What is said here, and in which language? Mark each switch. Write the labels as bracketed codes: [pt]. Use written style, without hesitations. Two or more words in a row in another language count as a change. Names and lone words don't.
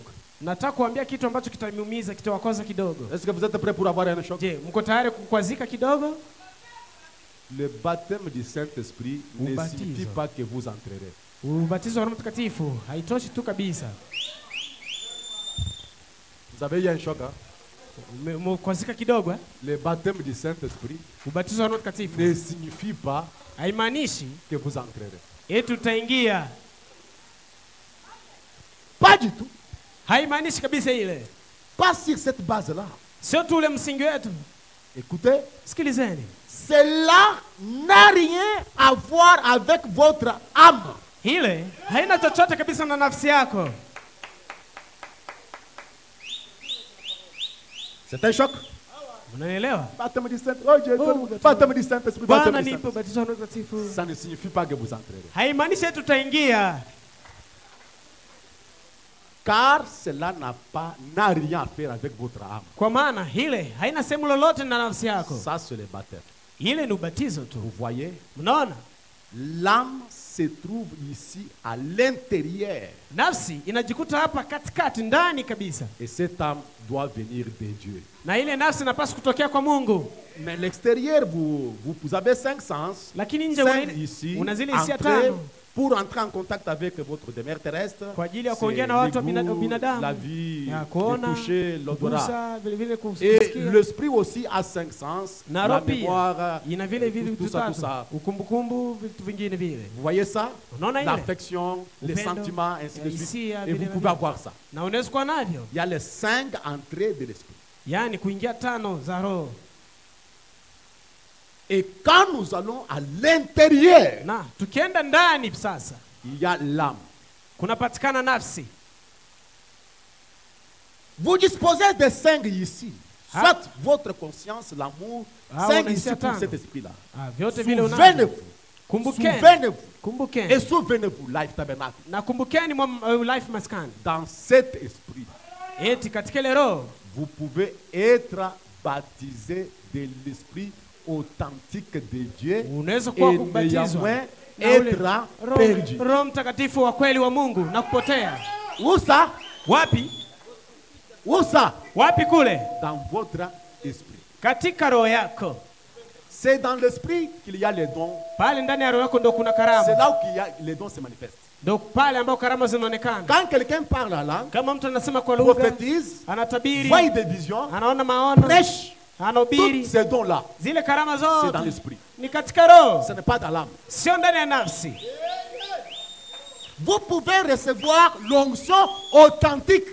[sw] Nataka kuambia kitu ambacho kitaniumiza, kitawakwaza kidogo. [fr] Est-ce que vous êtes prêts pour avoir un choc? [sw] Je, mko tayari kukwazika kidogo? [fr] Le baptême du Saint-Esprit ne [sw] Ubatizo. [fr] signifie pas que vous entrerez. [sw] Ubatizo wa Roho Mtakatifu haitoshi tu kabisa. [fr] Vous avez eu un choc, hein? [sw] Mkwazika kidogo eh? [fr] Le baptême du Saint-Esprit [sw] Ubatizo wa Roho Mtakatifu [fr] ne signifie pas [sw] haimaanishi [fr] que vous entrerez. [sw] eti tutaingia. [fr] Pas du tout. [sw] Haimaanishi kabisa ile. [fr] Pas sur cette base-là. [sw] Sio tu ule msingi wetu. [fr] Écoutez, [sw] Sikilizeni. [fr] Cela n'a rien à voir avec votre âme. [sw] Ile haina chochote kabisa na nafsi yako. [fr] c'est un choc. [sw] Unanielewa? [fr] Baptême du Saint-Esprit. Oh, Dieu, baptême du Saint-Esprit. [sw] Bwana [fr] Baptême du [sw] nipe [fr] Saint-Esprit. [sw] ubatizo wa Roho Mtakatifu. [fr] Ça ne signifie pas que vous entrerez. [sw] Haimaanishi eti tutaingia. [fr] Car cela n'a rien à faire avec votre âme. [sw] Kwa maana ile haina sehemu lolote na nafsi yako. [fr] Ça, c'est le baptême. [sw] Ile ni ubatizo tu. [fr] Vous voyez, [sw] Mnaona? [fr] l'âme se trouve ici à l'intérieur. [sw] Nafsi inajikuta hapa katikati ndani kabisa. [fr] Et cette âme doit venir de Dieu. [sw] Na ile nafsi inapaswa kutokea kwa Mungu. [fr] Mais l'extérieur, vous avez 5 sens. [sw] Lakini nje [fr] 5 ici, [sw] una zile hisia [fr] entrer, [sw] tano [fr] pour entrer en contact avec votre demeure terrestre. [sw] kwa ajili ya [fr] C'est [sw] kuongea na watu wa [fr] le goût, [sw] binadamu. [fr] la vie, [sw] Ya [fr] le [sw] kuona, [fr] toucher, l'odorat. [sw] kugusa, vile vile [fr] Et [sw] kusikia. [fr] l'esprit aussi a 5 sens. [sw] Na [fr] La [sw] roho pia [fr] mémoire, [sw] ina vile vile [fr] tout [sw] vitu [fr] ça, tout [sw] tatu. [fr] ça. [sw] Ukumbukumbu, vitu vingine vile. [fr] Vous voyez ça? [sw] Unaona ile? [fr] L'affection, les [sw] Upendo, [fr] sentiments, ainsi de [sw] hisia, [fr] suite. Et [sw] vile [fr] vous [sw] vile. [fr] pouvez avoir ça. [sw] Na unaweza kuwa navyo. [fr] Il y a les 5 entrées de l'esprit. [sw] Yaani kuingia tano za roho. [fr] Et quand nous allons à l'intérieur, [sw] Na tukienda ndani sasa [fr] il y a l'âme. [sw] kunapatikana nafsi. [fr] Vous disposez de 5 ici. Soit votre conscience, l'amour, Ah, 5 on a ici ici pour attendre. cet esprit-là. [sw] Ah, vyote vile unavyo. [fr] Souvenez-vous. [sw] Kumbukeni. [fr] Souvenez-vous. Et [sw] Kumbukeni. [fr] souvenez-vous, Life Tabernacle. [sw] Na kumbukeni life maskani. [fr] Dans cet esprit, [sw] Eti katika ile roho [fr] vous pouvez être baptisé de l'esprit authentique de Dieu [sw] unaweza kuwa [fr] et [sw] kubatizwa [fr] néanmoins [sw] na ule [fr] être [sw] Roho- [fr] perdu. [sw] Roho Mtakatifu wa kweli wa Mungu na kupotea. [fr] Où ça? [sw] Wapi? [fr] Où ça? [sw] Wapi kule? [fr] Dans votre esprit. [sw] Katika roho yako. [fr] C'est dans l'esprit qu'il y a les dons. [sw] Pale ndani ya roho yako ndo kuna [fr] C'est [sw] karama. [fr] là où les dons se manifestent. [sw] Ndo pale ambao karama zinaonekana. [fr] Quand quelqu'un parle la langue, [sw] Kama mtu anasema kwa lugha, [fr] prophétise, [sw] anatabiri, [fr] voit des visions, [sw] anaona maono, [fr] prêche, tous [sw] anahubiri, [fr] ces dons-là, [sw] zile karama [fr] c'est dans [sw] zote [fr] l'esprit. [sw] ni katika roho, [fr] Ce n'est pas dans l'âme. [sw] sio ndani ya nafsi. [fr] Vous pouvez recevoir l'onction authentique.